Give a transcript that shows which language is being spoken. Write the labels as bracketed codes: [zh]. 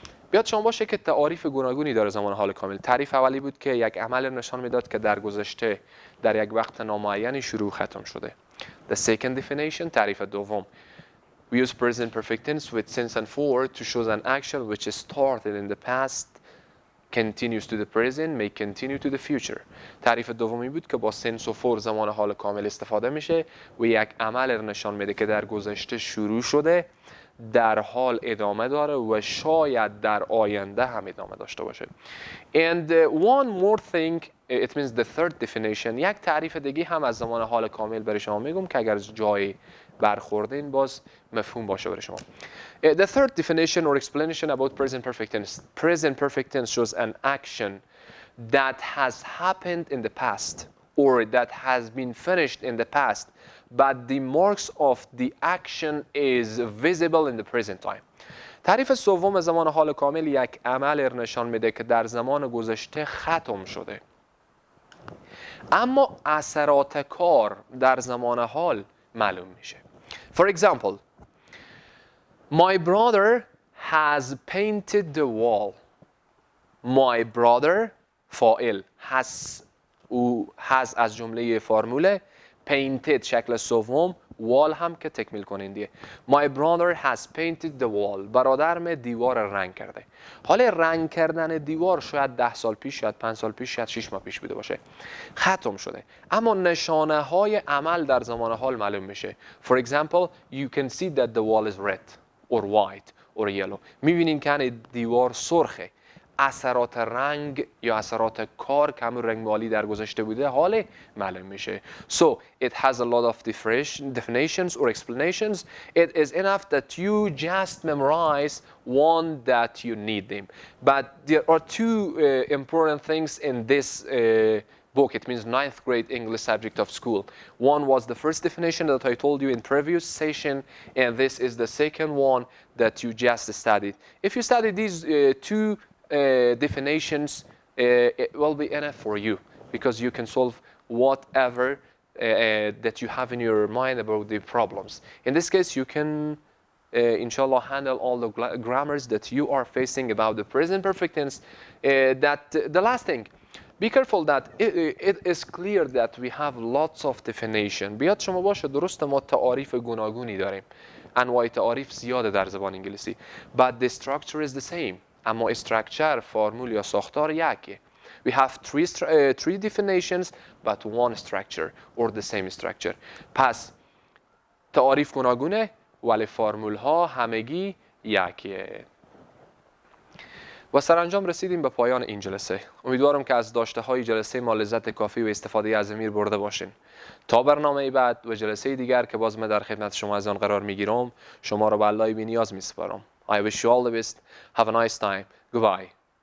[fa] بیاد شما باشه که تعاریف گوناگونی داره زمان حال کامل. تعریف اولی بود که یک عمل نشان میداد که در گذشته در یک وقت نامعینی شروع ختم شده. [en] The second definition [fa] تعریف دوم. [en] We use present perfect tense with since and for to show an action which is started in the past continues to the present may continue to the future. [fa] تعریف دومی بود که با since و for زمان حال کامل استفاده میشه و یک عمل نشان میده که در گذشته شروع شده در حال ادامه داره و شاید در آینده هم ادامه داشته باشه. [en] And one more thing, it means the third definition. [fa] یک تعریف دیگه هم از زمان حال کامل برای شما میگم که اگر جای برخوردین باز مفهوم باشه برای شما. [en] The third definition or explanation about present perfect tense. Present perfect tense shows an action that has happened in the past or that has been finished in the past, but the marks of the action is visible in the present time. [fa] تعریف سوم زمان حال کامل یک عمل نشان میده که در زمان گذشته ختم شده اما اثرات کار در زمان حال معلوم میشه. [en] For example, my brother has painted the wall. My brother [fa] فاعل [en] has [fa] از جمله فرموله [en] painted [fa] شکل سوم [en] wall [fa] هم که تکمیل کننده. [en] My brother has painted the wall. [fa] برادرم دیوار رنگ کرده. حالا رنگ کردن دیوار شاید 10 سال پیش، شاید 5 سال پیش، شاید 6 ماه پیش بوده باشه. ختم شده. اما نشانه های عمل در زمان حال معلوم میشه. [en] For example, you can see that the wall is red or white or yellow. [fa] میبینیم که دیوار سرخه. اثرات رنگ یا اثرات کار که همون رنگ مالی در گذشته بوده حال معلوم میشه. [en] So it has a lot of definitions or explanations. It is enough that you just memorize one that you need them. But there are two important things in this book. It means 9th grade English subject of school. One was the first definition that I told you in previous session, and this is the second one that you just studied. If you study these two definitions, it will be enough for you because you can solve whatever that you have in your mind about the problems. In this case, you can inshallah handle all the grammars that you are facing about the present perfect tense. The last thing, be careful that it is clear that we have lots of definition. [fa] بیاد شما باشه درست ما تعاریف گوناگونی داریم. انواع تعاریف زیاده در زبان انگلیسی. [en] But the structure is the same. [fa] اما استراکچر فرمول یا ساختار یکیه. [en] We have three definitions but one structure or the same structure. [fa] پس تعاریف گوناگونه ولی فرمول ها همگی یکیه. و سرانجام رسیدیم به پایان این جلسه. امیدوارم که از داشته های جلسه ما لذت کافی و استفاده از امیر برده باشین. تا برنامه بعد و جلسه دیگر که باز من در خدمت شما از آن قرار میگیرم شما را به الله بی نیاز میسپارم. [en] I wish you all the best. Have a nice time. Goodbye.